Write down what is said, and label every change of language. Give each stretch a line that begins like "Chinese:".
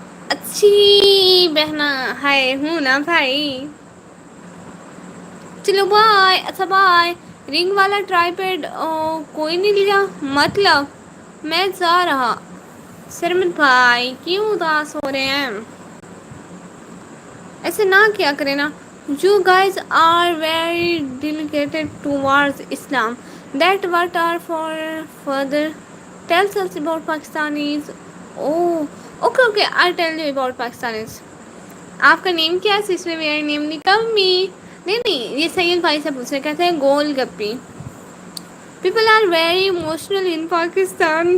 Hindi: अच्छी बहना हाय हूँ ना भाई। चलो बाय, अच्छा बाय। रिंग वाला ट्राईपैड कोई नहीं लिया, मतलब मैं जा रहा। शर्मित भाई क्यों उदास हो रहे हैं, ऐसे ना क्या करें ना।
English: You guys are very dedicated towards Islam. That what are for further tells us about Pakistanis. Oh, okay. I'll tell you about Pakistanis.
Hindi: आपका नेम क्या है सिस्टर? मेरा नेम निकम्मी। नहीं ये सैयद भाई से पूछ रहे, कहते हैं गोल गप्पी।
English: People are very emotional in Pakistan.